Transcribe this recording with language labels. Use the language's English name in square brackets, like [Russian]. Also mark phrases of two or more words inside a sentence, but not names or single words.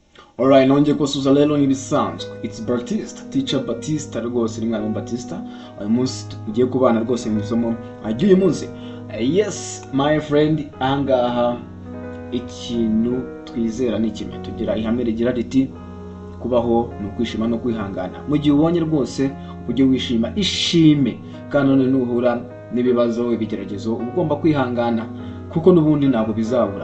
[Kinyarwanda] Alright, nongeye kusuza rero n'ibisanzwe. [English] It's Baptiste, teacher Baptiste [Kinyarwanda] rwose ni mwarimu Baptiste. Uyu munsi tugiye kubana rwose mu isomo uyu munsi. [English] Yes, my friend, [Kinyarwanda] angaha ikintu twizera ni kimwe. Tugira ihame rigira riti kubaho no kwishima no kwihangana. Mu gihe ubonye rwose ujye wishima, ishime. Kandi none nuhura n'ibibazo, ibigeragezo, ugomba kwihangana kuko n'ubundi ntabwo bizabura.